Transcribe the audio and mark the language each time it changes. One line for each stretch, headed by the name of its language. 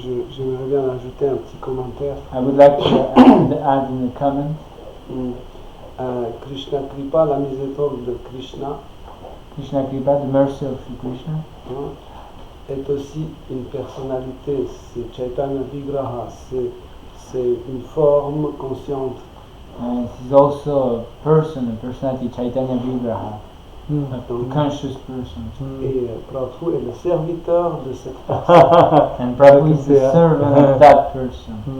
French: J'aimerais bien ajouter un petit commentaire.
English: I would like to add in a comment.
French: Krishna Kripa, la miséricorde de Krishna,
English: Krishna Kripa, the mercy of Sri Krishna,
French: est aussi une personnalité, c'est Chaitanya Vigraha, c'est une forme consciente.
English: He's also a personality, Chaitanya Vigraha, a conscious person.
French: Et Prabhu est le serviteur de cette personne.
English: And Prabhu is the servant of that person.